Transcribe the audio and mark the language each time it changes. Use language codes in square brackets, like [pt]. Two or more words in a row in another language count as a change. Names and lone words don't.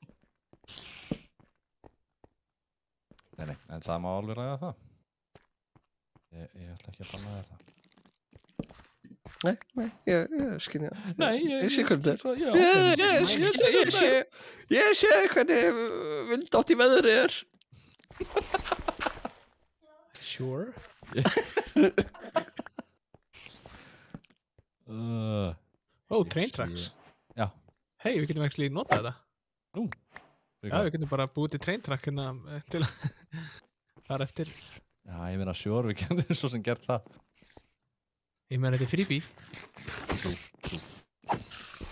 [is] Nei, en það má alveg ræða það. Ég ætla ekki að banna þér það. Nei, ég skynja. Nei, Ég sé hvernig þetta Já, Ég sé hvernig vindátt í veðri er. [en] Sure. Train tracks. [is] Já. Hei, við getum actually notað þetta. Nú. Já, við getum bara búið til [en] train track [is] hérna til að fara eftir. Já, ég meina sure, við getum svo sem gert það. Ég meina þetta er freebie.